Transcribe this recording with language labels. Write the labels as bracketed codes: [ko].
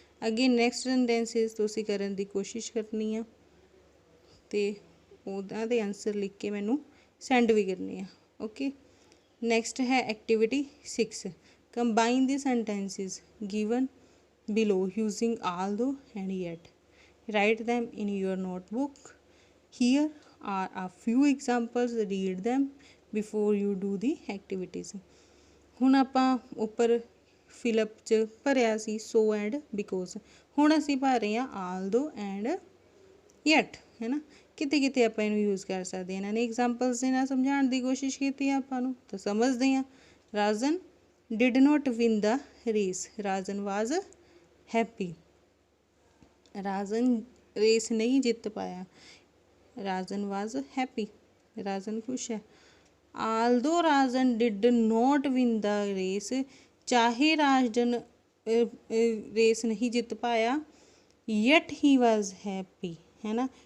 [pa] ਅੱਗੇ ਨੈਕਸਟ ਸੈਂਟੈਂਸਿਸ ਤੁਸੀਂ ਕਰਨ ਦੀ ਕੋਸ਼ਿਸ਼ ਕਰਨੀ ਆ ਅਤੇ ਉਹਨਾਂ ਦੇ ਆਨਸਰ ਲਿਖ ਕੇ ਮੈਨੂੰ ਸੈਂਡ ਵੀ ਕਰਨੀ ਆ। [en] Okay, next ਹੈ activity 6, combine the sentences given below using although and yet. Write them in your notebook. Here are a few examples. Read them before you do the activities. [pa] ਹੁਣ ਆਪਾਂ ਉੱਪਰ ਫਿਲਅਪ 'ਚ ਭਰਿਆ ਸੀ ਸੋ ਐਂਡ ਬਿਕੋਜ਼, ਹੁਣ ਅਸੀਂ ਭਰ ਰਹੇ ਹਾਂ ਆਲਦੋ ਐਂਡ ਯੈਟ, ਹੈ ਨਾ। ਕਿਤੇ ਕਿਤੇ ਆਪਾਂ ਇਹਨੂੰ ਯੂਜ਼ ਕਰ ਸਕਦੇ ਹਾਂ। ਇਹਨਾਂ ਨੇ ਐਗਜ਼ਾਮਪਲਸ ਦੇ ਨਾਲ ਸਮਝਾਉਣ ਦੀ ਕੋਸ਼ਿਸ਼ ਕੀਤੀ ਆਪਾਂ ਨੂੰ, ਤਾਂ ਸਮਝਦੇ ਹਾਂ। [en] Rajan did not win the race. Rajan was happy. [pa] Rajan race ਨਹੀਂ ਜਿੱਤ ਪਾਇਆ, [en] Rajan was happy, [pa] ਰਾਜਨ ਖੁਸ਼ ਹੈ। [en] although Rajan did not win the race, [pa] ਚਾਹੇ ਰਾਜਨ ਰੇਸ ਨਹੀਂ ਜਿੱਤ ਪਾਇਆ, [en] Yet he was happy, ਹੈ ਨਾ।